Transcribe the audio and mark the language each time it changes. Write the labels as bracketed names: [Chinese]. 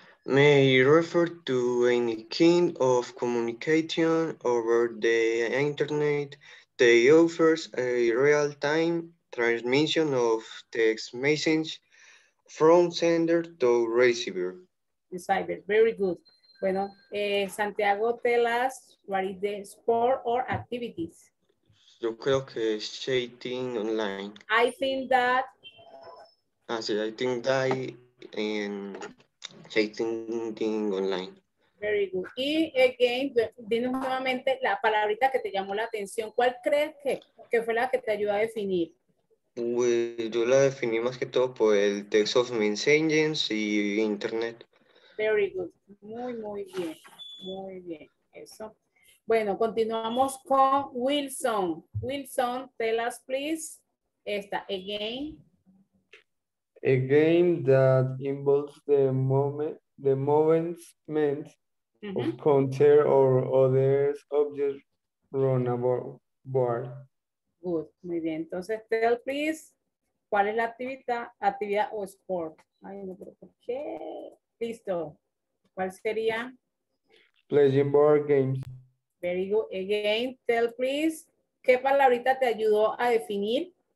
[English] may refer to any kind of communication over the internet that offers a real-time transmission of text message from sender to receiver. Receiver, very good. Bueno, Santiago, tell us what is the sport or activities. [Spanish] Yo creo que es chatting online. [English] I think that. Sí, I think that en chatting online. Very good. [Spanish] Y again, dinos nuevamente la palabrita que te llamó la atención. ¿Cuál crees que fue la que te ayudó a definir? Pues yo la definí más que todo por el [English] text of messages [Spanish] y internet. [English] Very good. [Spanish] Muy, muy bien. Muy bien. Eso. Bueno, continuamos con Wilson. Wilson, [English] tell us please. [Spanish] Esta, again. [English] A game that involves the movement of counter or other objects run a board. [Spanish] Good, muy bien. Entonces, [English] tell please, [Spanish] ¿cuál es la actividad o sport? Ay, no, pero ¿por qué? Listo. ¿Cuál sería? [English] Playing board games. Very good. [Spanish] Again, [English] tell please, [Spanish] ¿qué palabrita te ayudó a definir?